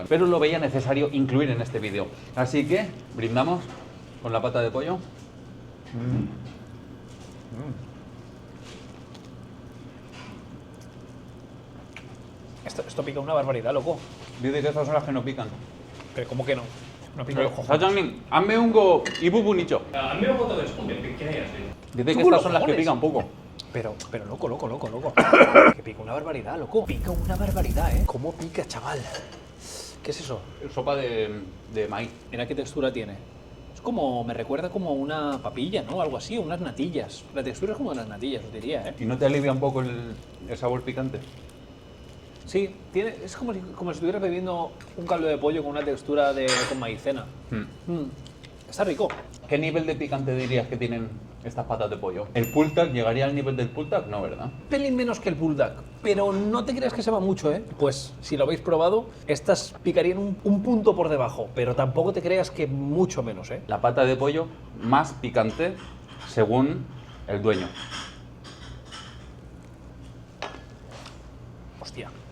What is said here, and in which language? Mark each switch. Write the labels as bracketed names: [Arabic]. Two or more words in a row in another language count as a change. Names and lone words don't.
[Spanish] Pero lo veía necesario incluir en este vídeo. Así que brindamos con la pata de pollo. Esto pica una barbaridad, loco. Dice que estas son las que no pican. Pero ¿cómo que no? No pica los cojones. [Korean] 사장님, 안 매운 거 이 부분이죠? 안 매운것도 조금 맵긴 해요. [Spanish] Dice que ¡Chulo, estas son las que cojones! pican poco. Pero loco. Que pica una barbaridad, loco. Pica una barbaridad, ¿eh? ¿Cómo pica, chaval? ¿Qué es eso? Sopa de maíz. Mira qué textura tiene. Es como, me recuerda como una papilla, ¿no? Algo así, unas natillas. La textura es como de las natillas, os diría, ¿eh? ¿Y no te alivia un poco el sabor picante? Sí, es como si estuvieras bebiendo un caldo de pollo con una textura con maicena. Está rico. ¿Qué nivel de picante dirías que tienen estas patas de pollo? ¿El [English] pulled duck [Spanish] llegaría al nivel del [English] pulled duck? [Spanish] No, ¿verdad? Pelín menos que el bulldog, pero no te creas que se va mucho, ¿eh? Pues si lo habéis probado, estas picarían un punto por debajo, pero tampoco te creas que mucho menos, ¿eh? La pata de pollo más picante según el dueño. Hostia.